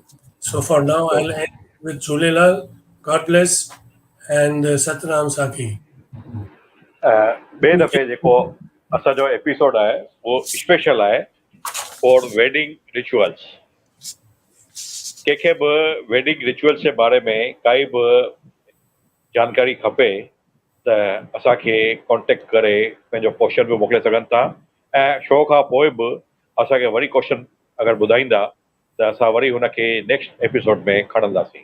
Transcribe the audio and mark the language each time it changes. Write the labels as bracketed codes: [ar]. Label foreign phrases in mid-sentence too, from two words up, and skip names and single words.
[en] So for now, So, I'll end with Jhulelal, God bless, and Satnam Saki. [sd] ॿिए दफ़े जेको असांजो एपिसोड आहे उहो स्पेशल आहे [en] for wedding rituals. [sd] कंहिंखे बि [en] wedding rituals [sd] जे बारे में काई बि जानकारी खपे त असांखे कॉन्टेक्ट करे पंहिंजो क्वेश्चन बि मोकिले सघनि था ऐं शो खां पोइ बि असांखे वरी क्वेश्चन अगरि ॿुधाईंदा त असां वरी हुनखे [en] next episode [sd] में खणंदासीं।